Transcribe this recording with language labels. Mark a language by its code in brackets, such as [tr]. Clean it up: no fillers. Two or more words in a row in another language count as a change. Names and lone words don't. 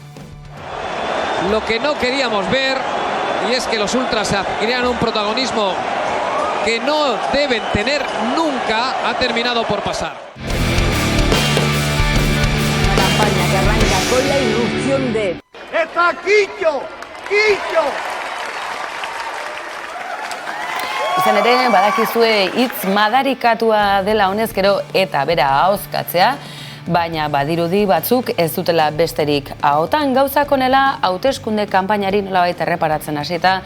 [es] Lo que no queríamos ver, y es que los ultras adquirieran un protagonismo que no deben tener nunca, ha terminado por pasar. Una campaña que arranca con la irrupción de... ¡Está Quillo! ¡Quillo! [eu] Izan ere, badakizue hitz madarikatua dela honezkero eta bera ahozkatzea, baina badirudi batzuk ez dutela besterik ahotan gauzak honela hauteskunde kanpainari nolabait erreparatzen hasita.